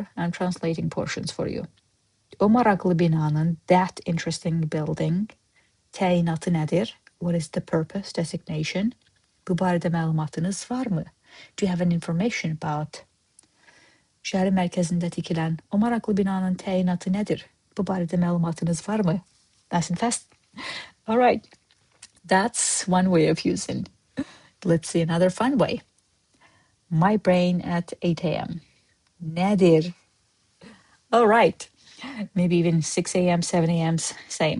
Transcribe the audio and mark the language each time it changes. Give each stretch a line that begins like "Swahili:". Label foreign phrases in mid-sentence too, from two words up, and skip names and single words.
English: I'm translating portions for you.
Azerbaijani: O maraqlı binanın,
English: that interesting building,
Azerbaijani: təqdimatı nədir?
English: What is the purpose, designation?
Azerbaijani: Bu barədə məlumatınız varmı?
English: Do you have an information about?
Azerbaijani: Şəhərin mərkəzində tikilən o maraqlı binanın təqdimatı nədir? Bu barədə məlumatınız varmı?
English: Nice and fast. All right. That's one way of using. Let's see another fun way. My brain at 8 a.m. Nədir? All right. Maybe even 6 a.m., 7 a.m., same.